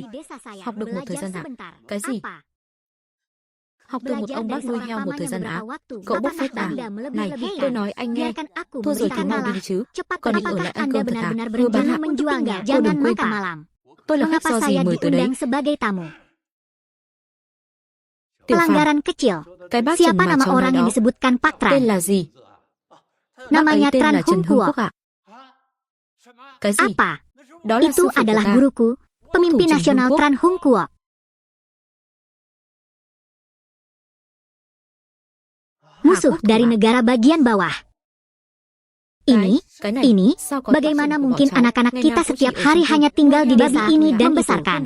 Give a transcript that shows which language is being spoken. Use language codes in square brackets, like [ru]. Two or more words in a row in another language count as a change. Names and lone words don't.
[vi] Học được một thời gian ạ. Cái gì? Học từ một ông bác nuôi heo một thời gian á. Cậu bốc phét à? Này, tôi nói anh nghe. Thua rồi thì mau đi chứ. Còn định ở lại ăn cơm thật à? Thưa bác ạ. Cô đừng quên à. Tôi là khách do gì mời tới đấy. [id] Pelanggaran kecil. [vi] Cái bác Trần [id] Siapa [vi] mà [id] nama [vi] cháu nói [id] orang yang [vi] đó [id] disebutkan Pak Tran? [vi] tên là gì? Bác [id] Namanya [vi] ấy tên [id] Tran [vi] là Trần [id] Hung [vi] Hưng [id] Kuo. [vi] Quốc ạ. Cái gì? [id] Apa? [vi] Đó là [id] Itu [vi] sư phụ của [id] adalah [vi] ta. [id] guruku, pemimpin [vi] Trần [id] nasional [vi] Hưng Quốc. [id] Tran Hung Kuo. Musuh dari negara bagian bawah. Ini, bagaimana mungkin anak-anak kita setiap hari hanya tinggal di desa ini dan membesarkan?